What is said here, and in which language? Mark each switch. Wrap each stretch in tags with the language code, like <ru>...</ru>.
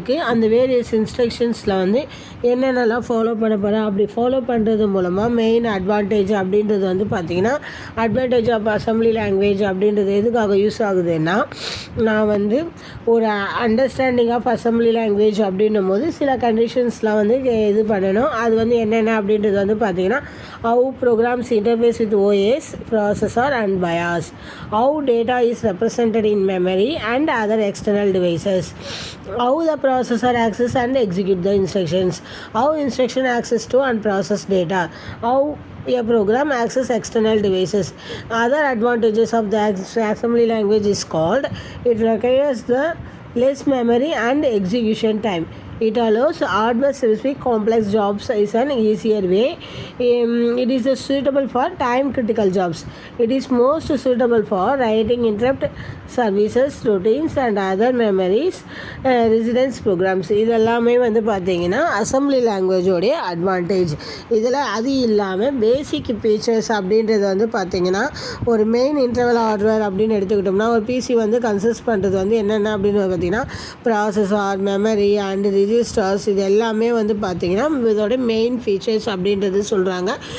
<ta>அந்த வேரியஸ் இன்ஸ்ட்ரக்ஷன்ஸில் வந்து என்னென்னலாம் ஃபாலோ பண்ண போகிறேன், அப்படி ஃபாலோ பண்ணுறது மூலமாக மெயின் அட்வான்டேஜ் அப்படின்றது வந்து பார்த்திங்கன்னா அட்வான்டேஜ் ஆஃப் அசம்பிளி லாங்குவேஜ் அப்படின்றது எதுக்காக யூஸ் ஆகுதுன்னா நான் வந்து ஒரு அண்டர்ஸ்டாண்டிங் ஆஃப் அசம்பிளி லாங்குவேஜ் அப்படின்னும் போது சில கண்டிஷன்ஸ்லாம் வந்து இது பண்ணணும். அது வந்து என்னென்ன அப்படின்றது வந்து பார்த்திங்கன்னா</ta> <en>how programs interface with OS, processor and BIOS, how data is represented in memory and other external devices, how the processor access and execute the instructions, how instruction access to and process data, how a program access external devices. Other advantages of the assembly language is called it requires the less memory and execution time. It allows hardware-specific complex jobs in an easier way. It is suitable for time-critical jobs. It is most suitable for writing interrupt services, routines and other memories, residence programs.</en> <ta>இதெல்லாமே வந்து பார்த்திங்கன்னா assembly லாங்குவேஜோடைய advantage. இதில் அது இல்லாமல் பேசிக் features அப்படின்றது வந்து பார்த்திங்கன்னா ஒரு மெயின் இன்டர்வல் ஹார்ட்வேர் அப்படின்னு எடுத்துக்கிட்டோம்னா ஒரு பிசி வந்து கன்சிஸ்ட் பண்ணுறது வந்து என்னென்ன அப்படின்னு பார்த்திங்கன்னா ப்ராசஸர், மெமரி அண்ட் ரிஜிஸ்டர்ஸ், இது எல்லாமே வந்து பார்த்திங்கன்னா இதோட மெயின் ஃபீச்சர்ஸ் அப்படின்றது சொல்கிறாங்க.</ta>